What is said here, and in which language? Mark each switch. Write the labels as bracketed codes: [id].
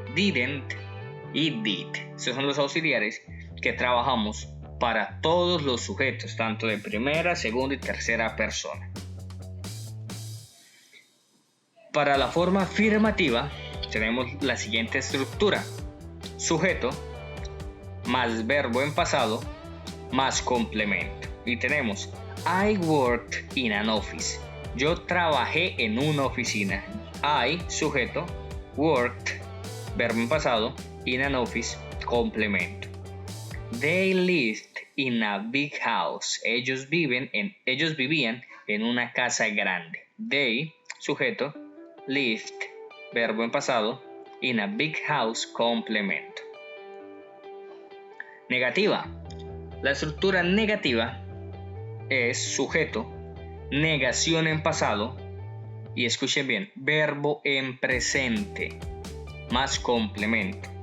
[es] Didn't y did. Estos son los auxiliares que trabajamos para todos los sujetos, tanto de primera, segunda y tercera persona. Para la forma afirmativa tenemos la siguiente estructura: sujeto más verbo en pasado más complemento. Y tenemos [en] I worked in an office. [es] Yo trabajé en una oficina. I, sujeto, worked, verbo en pasado, [en] in an office, [es] complemento. [en] They lived in a big house. [es] Ellos vivían en una casa grande. They, sujeto, lived, verbo en pasado, [en] in a big house, [es] complemento. Negativa. La estructura negativa es sujeto, negación en pasado y, escuchen bien, verbo en presente más complemento.